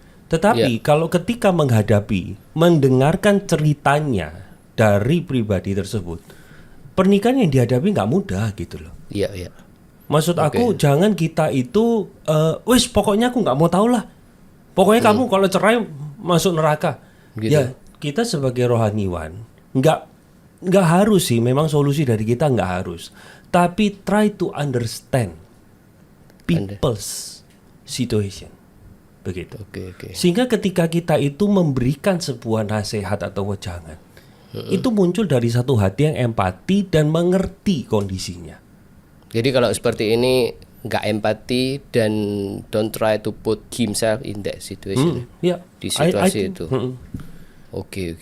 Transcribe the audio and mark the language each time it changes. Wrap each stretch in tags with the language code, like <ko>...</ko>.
<id>Tetapi kalau ketika mendengarkan ceritanya dari pribadi tersebut, pernikahan yang dihadapi nggak mudah gitu loh. Iya. Maksud aku jangan kita itu, wis pokoknya aku nggak mau tahu lah. Pokoknya kamu kalau cerai masuk neraka. Gitu. Ya kita sebagai rohaniwan nggak harus sih. Memang solusi dari kita nggak harus. Tapi</id> <en>try to understand people's situation.</en> <id>Begitu. Oke. Sehingga ketika kita itu memberikan sebuah nasihat atau wejangan, itu muncul dari satu hati yang empati dan mengerti kondisinya. Jadi kalau seperti ini nggak empati dan</id> <en>don't try to put himself in that situation.</en> <id>Di situasi itu. Oke.</id>